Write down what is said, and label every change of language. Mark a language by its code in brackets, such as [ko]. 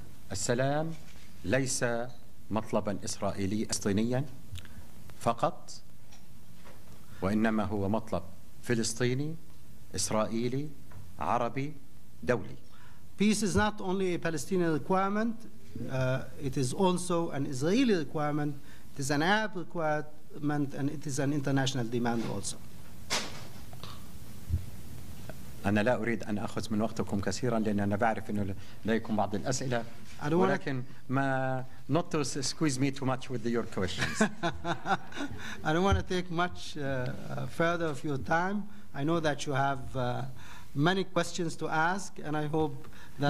[ar] فالسلام ليس مطلبا إسرائيلي فلسطينيا فقط، وإنما هو مطلب فلسطيني إسرائيلي عربي دولي. [en] Peace is not only a Palestinian requirement, it is also an Israeli requirement, it is an Arab requirement, and it is an international demand also. [ar] أنا لا أريد أن أخذ من وقتكم كثيرا لأن أنا بعرف أنه لديكم بعض الأسئلة، ولكن ما [en] not to squeeze me too much with your questions. I don't want to take much further of your time. I know that you have many questions to ask, and I hope that...